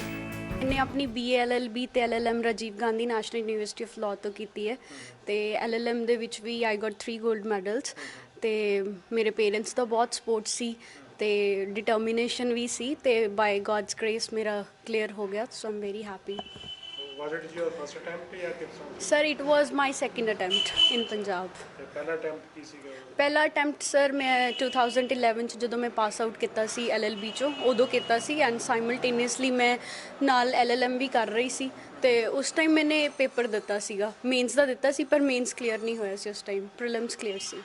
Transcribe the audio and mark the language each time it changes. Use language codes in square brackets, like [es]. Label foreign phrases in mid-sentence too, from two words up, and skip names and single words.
[hi] मैंने अपनी [pa] BA LLB ਤੇ LLM ਰਾਜੀਵ ਗਾਂਧੀ ਨੈਸ਼ਨਲ ਯੂਨੀਵਰਸਿਟੀ ਆਫ ਲਾਅ ਤੋਂ ਕੀਤੀ ਹੈ ਤੇ LLM ਦੇ ਵਿੱਚ ਵੀ [en] I got 3 gold medals. [pa] ਤੇ ਮੇਰੇ ਪੇਰੈਂਟਸ ਦਾ ਬਹੁਤ ਸਪੋਰਟ ਸੀ ਤੇ ਡਿਟਰਮੀਨੇਸ਼ਨ ਵੀ ਸੀ ਤੇ [en] by God's grace [pa] ਮੇਰਾ ਕਲੀਅਰ ਹੋ ਗਿਆ, [en] so I'm very happy. Was it your first attempt [hi] या कितना? [en] Sir, it was my second attempt in Punjab. [pa] पहला attempt ਕੀ ਸੀਗਾ? ਪਹਿਲਾ ਅਟੈਂਪਟ ਸਰ ਮੈਂ 2011 ਚ ਜਦੋਂ ਮੈਂ [en] pass out [pa] ਕੀਤਾ ਸੀ LLB ਚੋਂ, ਉਦੋਂ ਕੀਤਾ ਸੀ [en] and simultaneously [pa] ਮੈਂ ਨਾਲ LLM ਵੀ ਕਰ ਰਹੀ ਸੀ ਤੇ ਉਸ ਟਾਈਮ ਮੈਨੇ ਪੇਪਰ ਦਿੱਤਾ ਸੀਗਾ, ਮੇਨਸ ਦਾ ਦਿੱਤਾ ਸੀ ਪਰ [en] mains clear [pa] ਨਹੀਂ ਹੋਇਆ ਸੀ ਉਸ ਟਾਈਮ, [en] prelims clear [pa] ਸੀ।